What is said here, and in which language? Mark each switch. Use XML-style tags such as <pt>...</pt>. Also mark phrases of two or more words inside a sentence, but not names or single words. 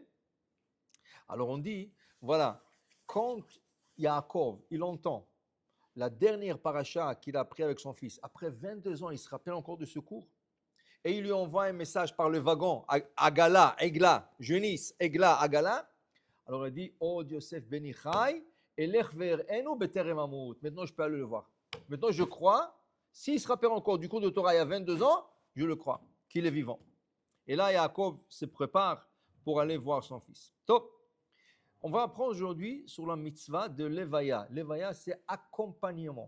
<fr>Alors on dit, voilà, quand Yaakov, il entend la dernière paracha qu'il a appris avec son fils, après 22 ans, il se rappelle encore de ce cours, et il lui envoie un message par le wagon, Agala, Egla, Jeunisse, Egla, Agala. Alors il dit,</fr> <he>עוד יוסף בני חי, אלך ואראנו בטרם אמות.</he> <fr>Maintenant je peux aller le voir. Maintenant je crois. S'il se rappelle encore du cours de Torah il y a 22 ans, je le crois, qu'il est vivant. Et là, Yaakov se prépare pour aller voir son fils. Top. On va apprendre aujourd'hui sur la mitzvah de Levaya. Levaya, c'est accompagnement.</fr>